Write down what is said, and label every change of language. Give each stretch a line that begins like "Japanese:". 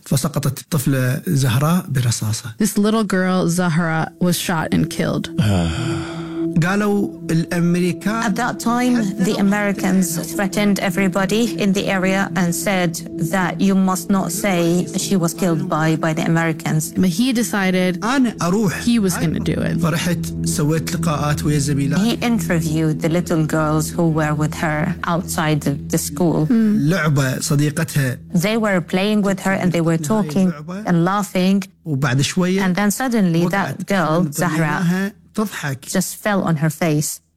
English: This little girl, Zahra, was shot and killed.
Arabic: قالوا الأمريكان.
English: At that time, the Americans threatened everybody in the area and said that you must not say she was killed by the Americans. But he decided he was going to do it.
Arabic: فرحت سويت لقاءات ويا زميلات.
English: He interviewed the little girls who were with her outside the school.
Arabic: لعبة صديقتها.
English: They were playing with her and they were talking and laughing.
Arabic: وبعد شوية.
English: And then suddenly that girl Zahra. Just fell on her face.